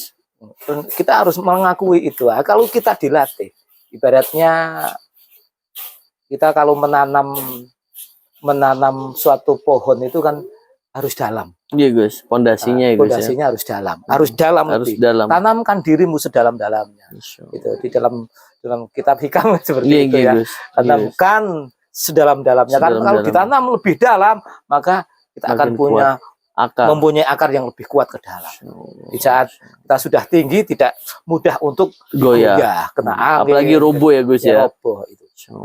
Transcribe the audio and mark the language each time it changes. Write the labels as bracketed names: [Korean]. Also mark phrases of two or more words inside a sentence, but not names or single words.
[Indonesian] Dan kita harus mengakui itu. Nah, kalau kita dilatih, ibaratnya kita kalau menanam suatu pohon itu kan harus dalam. Nggih, Gus. Pondasinya ya, Gus. Pondasinya harus dalam. Harus dalam Harus lebih. dalam. Tanamkan dirimu sedalam-dalamnya. [Arabic] ما شاء الله. [Indonesian] Itu di dalam kitab hikam seperti Nggih, itu nggih, ya. Gus. Nggih, Gus. Tanamkan sedalam-dalamnya kan, kalau Sedalam-dalam. ditanam lebih dalam maka kita akan Makin punya Akar. mempunyai akar yang lebih kuat ke dalam. [Arabic] ما شاء الله. [Indonesian] Di saat kita sudah tinggi tidak mudah untuk Goyah. kena angin, Apalagi roboh ya, Gus ya. roboh itu. [Arabic] ما شاء الله.